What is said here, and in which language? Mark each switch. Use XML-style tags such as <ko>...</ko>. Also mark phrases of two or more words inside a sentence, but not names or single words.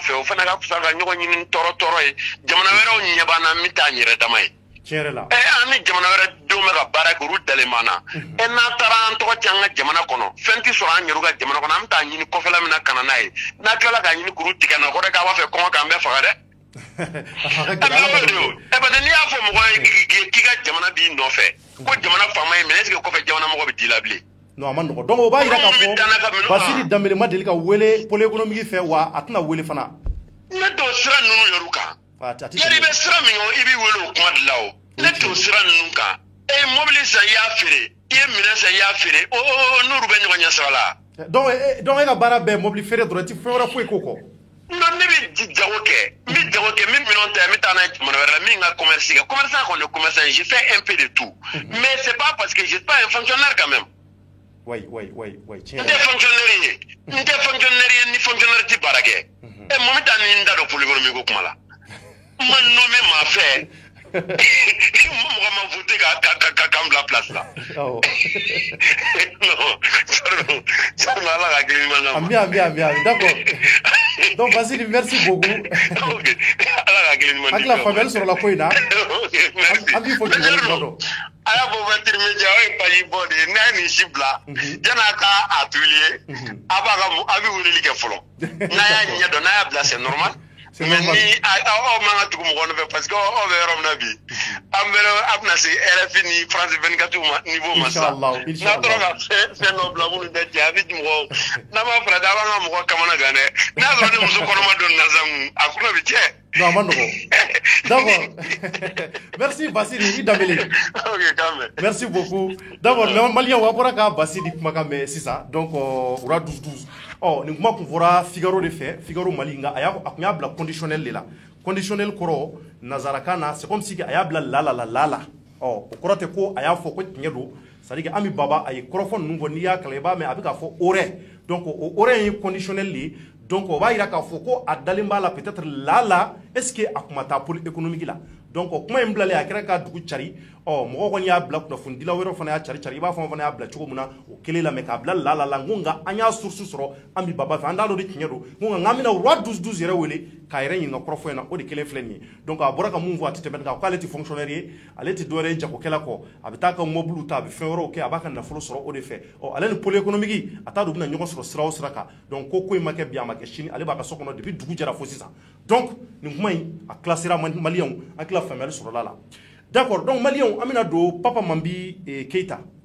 <bm>fɛ o fana ka fisa ka ɲɔgɔn ɲini tɔɔrɔ ye jamana wɛrɛw ɲɛ b'an na min t'an yɛrɛ dama ye an ni jamana wɛrɛ denw bɛ ka baara kɛ olu dalen b'an na n'a taara an tɔgɔ cɛ an ka jamana kɔnɔ fɛn tɛ sɔrɔ an yɛrɛ ka jamana kɔnɔ an bɛ taa ɲini kɔfɛla min na ka na n'a ye n'a tilala k'a ɲini kuru tigɛ na o de k'a b'a fɛ kɔngɔ k'an bɛɛ faga dɛ parce que n'i y'a fɔ mɔgɔ ye k'i ka jamana b'i nɔfɛ ko jamana faama ye</bm> <fr>mais est-ce que</fr> <bm>kɔfɛ jamana mɔgɔ bɛ d'i la bilen non a ma nɔgɔ donc o b'a yira k'a fɔ Basili Dembele ma deli ka wele</bm> <fr>pôle économique</fr> <bm>fɛ wa a tɛna wele fana ne t'o sira ninnu yɛrɛ kan yali i bɛ sira min kan i b'i wele o kuma de la o ne t'o sira ninnu kan mobili san i y'a feere i ye minɛn san i y'a feere n'olu bɛ ɲɔgɔn ɲɛ sira la donc e ka baara bɛɛ mobili feere dɔrɔn i tɛ fɛn wɛrɛ foyi k'o kɔ non ne bɛ jago kɛ n bɛ jago kɛ min minɛn ta n bɛ taa n'a ye jamana wɛrɛ la min ka commerce kɛ commerçant kɔni ye commerçant</bm> <fr>je fais un peu de tout mais c'est pas parce que je suis pas un fonctionnaire quand même</fr> <bm>oui tiɲɛ n tɛ fonctionnaire ye ni fonctionnaire tɛ baara kɛ mun bɛ taa ni n da don</bm> <fr>pôle économique</fr> <bm>ko kuma la n ma nommé maa fɛ mɔgɔ ma voté k'an bila place la non Ala ka hakili ɲuman d'an ma</bm> <fr>bien d'accord donc Basili merci beaucoup</fr> <bm>Ala ka hakili ɲuman hakili la faamuyali sɔrɔla ko in na an b'i fo k'i waleɲuman dɔn a y'a fɔ intermédiaire o ye page bɔ de ye n'a ye nin si bila yan'a ka atelier a bɛ weleli kɛ fɔlɔ n'a y'a ɲɛ dɔn n'a y'a bila</bm> <fr>c'est normal mais</fr> <bm>ni aw man ka tugu mɔgɔ nɔfɛ</bm> <fr>parce que</fr> <bm>aw bɛ yɔrɔ min na bi a bɛna se RFI ni France 24 niveau ma sisan n'a tora ka fɛn dɔ bila minnu tɛ cɛ a bɛ mɔgɔ n'a ma farati a b'an ka mɔgɔ kamana gan dɛ n'a sɔrɔ ni muso kɔnɔma dɔ nana sisan a kunna bɛ cɛ non a ma nɔgɔ</bm> <fr>d'accord merci</fr> <bm>Basili i Dembele ok kan mɛn</bm> <fr>merci beaucoup d'accord</fr> <bm>maliyɛnw a bɔra ka Basili kumakan mɛn sisan donc ura 12 nin kuma kun fɔra Figaro de fɛ Figaro Mali nka a kun y'a bila conditionnel de la conditionnel kɔrɔ nazarakan na</bm> <fr>c'est comme si</fr> <bm>a y'a bila la o kɔrɔ tɛ ko a y'a fɔ ko tiɲɛ don</bm> <fr>c'est à dire</fr> <bm>Ami Baba a ye kɔrɔfɔ ninnu fɔ n'i y'a kalan i b'a mɛn a bɛ k'a fɔ aurait donc o aurait ye conditionnel de ye donc o b'a yira k'a fɔ ko a dalen b'a la</bm> <fr>peut-être la est-ce que</fr> <bm>a kun ma taa</bm> <fr>pôle économique</fr> <bm>la donc kuma in bilalen a kɛra ka dugu cari mɔgɔ kɔni y'a bila kunnafonidila wɛrɛ fana y'a cari i b'a fɔ fana y'a bila cogo min na o kelen la mais k'a bila la n ko nka an y'a source sɔrɔ Ami Baba fɛ an t'a dɔn de tiɲɛ don n ko nka an bɛna roi 12 yɛrɛ wele k'a yɛrɛ ɲininka kɔrɔfɔ in na o de kelen filɛ nin ye donc a bɔra ka mun fɔ a tɛ tɛmɛ kan k'ale tɛ fonctionnaire ye ale tɛ dɔwɛrɛ ye jagokɛla kɔ a bɛ taa ka mobile ta a bɛ fɛn wɛrɛw kɛ a b'a ka nafolo sɔrɔ o de fɛ ale ni</bm> <fr>pôle économique</fr> <bm>a t'a dɔn u bɛna ɲɔgɔn sɔrɔ sira o sira kan donc ko in ma kɛ bi a ma kɛ sini ale b'a ka so kɔnɔ depuis dugu jɛra fo sisan donc nin kuma in a classera maliyɛnw an tila faamuyali sɔrɔla la d'accord donc maliyɛnw an bɛna don Papa Mambi Keita</bm>